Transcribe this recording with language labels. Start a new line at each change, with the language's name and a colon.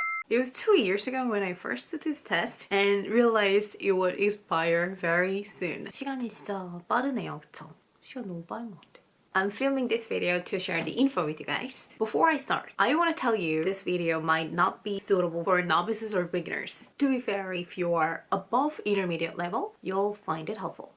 English: It was 2 years ago when I first took this test and realized it would expire very soon.
Korean: 시간이 진짜 빠르네요, 그쵸? 시간 너무 빠른 것 같아요.
English: I'm filming this video to share the info with you guys. Before I start, I want to tell you this video might not be suitable for novices or beginners. To be fair, if you are above intermediate level, you'll find it helpful.